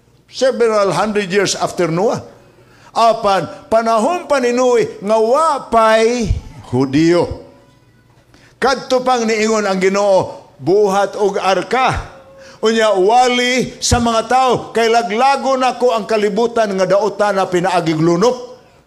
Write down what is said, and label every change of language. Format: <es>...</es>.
<en>Several hundred years after Noah.</en> <ceb>Apan, panahon pa ni Noe, nga wa pa'y Hudiyo. Kadto pang niingon ang Ginoo, buhat og arka. Unya wali sa mga tao, kay laglago na ko ang kalibutan nga dautan na pinaagig lunok.</ceb>